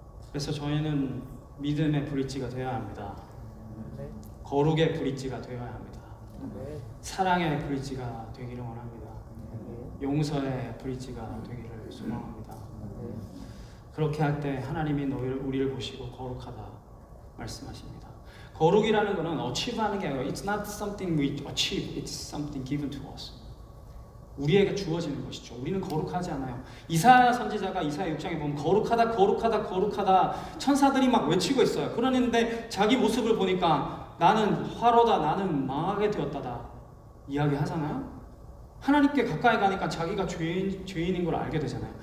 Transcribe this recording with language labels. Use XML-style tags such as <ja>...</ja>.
<ko>그래서 저희는 믿음의 브릿지가 되어야 합니다. 거룩의 브릿지가 되어야 합니다. 사랑의 브릿지가 되기를 원합니다. 용서의 브릿지가 되기를 소망합니다. 그렇게 할 때 하나님이 우리를 보시고 거룩하다 말씀하십니다. 거룩이라는 것은 achieve하는 게 아니라</ko> <en>it's not something we achieve, it's something given to us.</en> <ko>우리에게 주어지는 것이죠. 우리는 거룩하지 않아요. 이사야 선지자가 이사야 6장에 보면 거룩하다 거룩하다 거룩하다 천사들이 막 외치고 있어요. 그러는데 자기 모습을 보니까 나는 화로다, 나는 망하게 되었다다 이야기하잖아요. 하나님께 가까이 가니까 자기가 죄인인 걸 알게 되잖아요.</ko>